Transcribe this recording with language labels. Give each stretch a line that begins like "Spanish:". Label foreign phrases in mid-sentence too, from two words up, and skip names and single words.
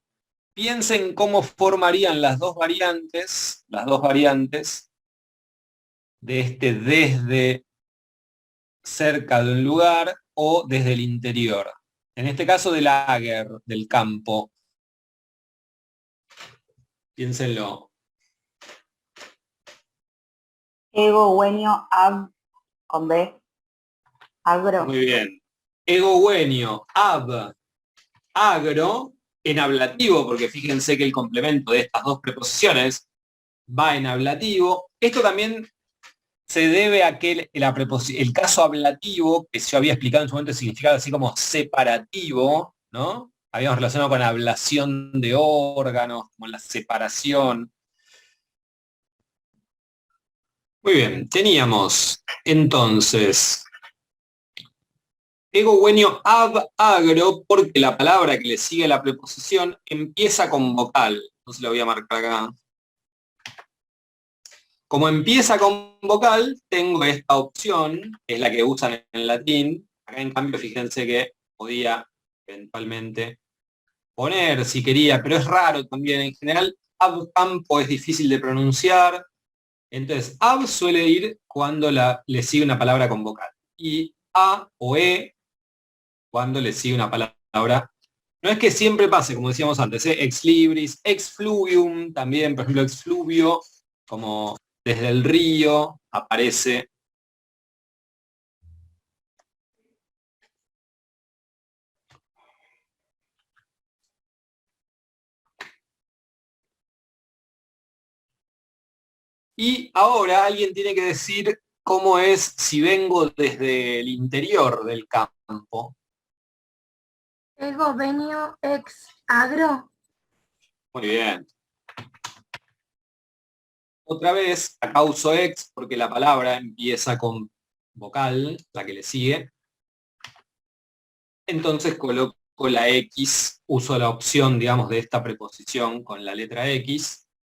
Spanish: Piensen cómo formarían las dos variantes de este desde cerca de un lugar o desde el interior. En este caso del ager, del campo. Piénsenlo.
Latin: Ego guenio ab con B.
Spanish: Agro. Muy bien.
Latin: Egoguenio, ab, agro,
Spanish: en ablativo, porque fíjense que el complemento de estas dos preposiciones va en ablativo. Esto también se debe a que el caso ablativo, que yo había explicado en su momento, significaba así como separativo, ¿no? Habíamos relacionado con ablación de órganos, como la separación. Muy bien, teníamos entonces
Latin: egoguenio ab agro,
Spanish: porque la palabra que le sigue a la preposición empieza con vocal. Entonces lo voy a marcar acá. Como empieza con vocal, tengo esta opción, que es la que usan en latín. Acá en cambio, fíjense que podía eventualmente poner si quería, pero es raro también. En general,
Latin: ab campo
Spanish: es difícil de pronunciar. Entonces, ab suele ir cuando le sigue una palabra con vocal. Y a o e cuando le sigue una palabra. No es que siempre pase, como decíamos antes,
Latin: ex libris, ex fluvium,
Spanish: también, por ejemplo,
Latin: ex fluvio,
Spanish: como desde el río aparece. Y ahora alguien tiene que decir cómo es si vengo desde el interior del campo.
Latin: Ego venio ex agro.
Spanish: Muy bien. Otra vez, acá uso ex porque la palabra empieza con vocal, la que le sigue. Entonces coloco la X, uso la opción, digamos, de esta preposición con la letra X.